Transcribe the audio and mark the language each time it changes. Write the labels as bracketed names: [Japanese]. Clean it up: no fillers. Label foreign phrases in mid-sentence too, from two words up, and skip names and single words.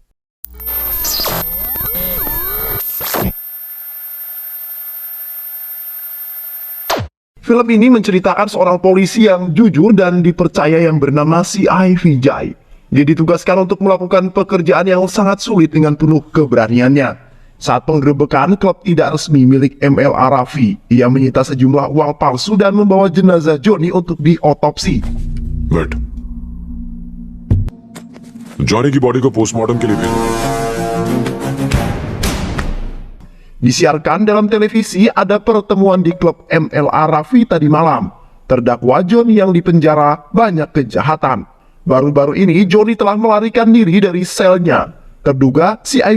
[Indonesian] Film ini menceritakan seorang polisi yang jujur dan dipercaya yang bernama C.I. Vijay. Dia ditugaskan untuk melakukan pekerjaan yang sangat sulit dengan penuh keberaniannya. Saat penggerebekan klub tidak resmi milik MLA Raffi, ia menyita sejumlah uang palsu dan membawa jenazah Johnny untuk diotopsi. [Hindi] वेट जॉनी की बॉडी को पोस्टमार्टम के लिए भेजो। [Indonesian] Disiarkan dalam televisi ada pertemuan di klub MLA Raffi tadi malam. Terdakwa Johnny yang dipenjara banyak kejahatan. Baru-baru ini Johnny telah melarikan diri dari selnya. Terduga C.I.